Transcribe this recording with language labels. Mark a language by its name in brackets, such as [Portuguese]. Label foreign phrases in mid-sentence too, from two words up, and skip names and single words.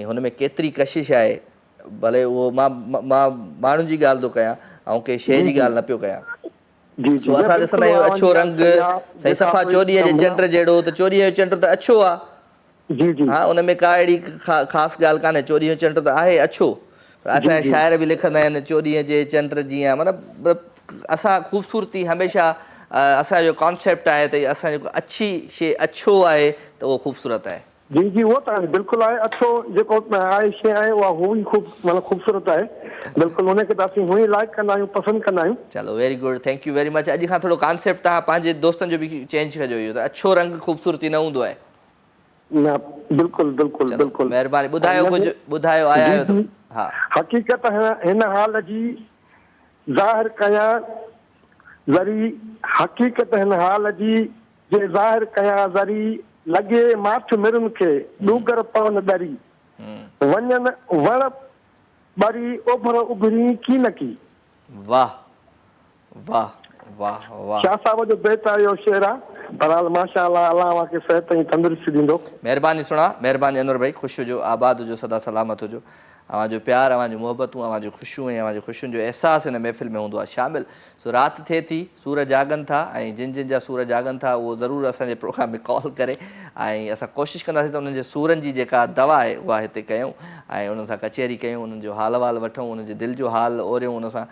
[Sindhi] हुन में केतिरी कशिश आहे भले उहो मां माण्हुनि जी ॻाल्हि थो कयां ऐं कंहिं शइ जी ॻाल्हि न पियो कयां सो असां ॾिसंदा आहियूं अछो रंग साईं सफ़ा चोॾीअ जे चंड जहिड़ो त चोॾीअ जो चंड त अछो आहे हा उन में का अहिड़ी ख़ासि ॻाल्हि कान्हे चोॾीअ जो चंड त आहे अछो असांजा शाइर बि लिखंदा आहिनि चोॾीअ जे चंड जीअं मतिलबु असां ख़ूबसूरती हमेशह असांजो कॉन्सेप्ट आहे त असां जेको अच्छी शइ अछो आहे त उहो ख़ूबसूरत आहे जी जी उहो त बिल्कुलु आहे अछो जेको आहे शइ आहे उहा हू ई मतिलबु ख़ूबसूरत आहे बिल्कुलु हुनखे त असीं हूअं ई लाइक कंदा आहियूं पसंदि कंदा आहियूं चलो [English] very good thank you very much [Sindhi] अॼु खां थोरो कॉन्सेप्ट तव्हां पंहिंजे दोस्तनि जो बि चेंज कजो इहो त अछो रंग ख़ूबसूरती न हूंदो आहे न बिल्कुलु बिल्कुलु बिल्कुलु महिरबानी ॿुधायो कुझु ॿुधायो आया आहियो हा हक़ीक़त हिन हाल जी ज़ाहिर कयां ज़री हक़ीक़त हिन हाल जी जे ज़ाहिर कयां ज़री लॻे माठ मिरुनि खे ॾूगर पवन ॾरी वञनि वण ॿरी ओभर उभरी की न की वाह वाह वाह वाह शाह साहब जो बेत आहे इहो शेर आहे बहरहाल माशाअल्लाह अल्लाह तव्हांखे सिहत ऐं तंदुरुस्ती ॾींदो महिरबानी सुणा महिरबानी अनवर भाई ख़ुशि हुजो आबाद हुजो सदा सलामत हुजो अवां जो प्यार अवां जूं मोहबतूं अवां जूं ख़ुशियूं ऐं अवां जो ख़ुशियुनि जो अहसासु हिन महफ़िल में हूंदो आहे शामिलु सो राति थिए थी सूर जागनि था ऐं जिन जिन जा सूर जागनि था उहो ज़रूरु असांजे प्रोग्राम में कॉल करे ऐं असां कोशिशि कंदासीं त उन्हनि जे सूरनि जी जेका दवा आहे उहा हिते कयूं ऐं उन्हनि सां कचहरी कयूं, उन्हनि जो हाल वाल वठूं, उन्हनि जे दिलि जो हाल ओरियूं उन सां।